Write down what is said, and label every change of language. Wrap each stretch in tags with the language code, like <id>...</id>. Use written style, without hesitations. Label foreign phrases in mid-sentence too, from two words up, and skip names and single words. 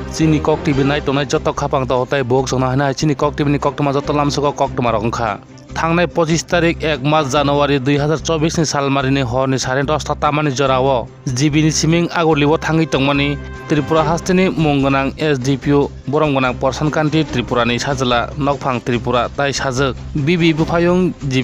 <trp>chini kok tv nai tonai joto khapang to tai bok jona hanai chini kok tv ni kok toma joto lamsoko kok toma rongkha थांनाय 25 तारिख 1 मार्च जानुवारी 2024 नि सालमारिनि हरनि 10:30 तामानि जराव जिबिनि सिमिं आगरलिबो थाङै तंमानि त्रिपुरा हास्तिनि मुंगोनां एसडीपीओ बरमगोनां परसनकान्ति त्रिपुरानि साजला नकफां त्रिपुरा ताइ साजक बिबि बुफायं जिबि</trp>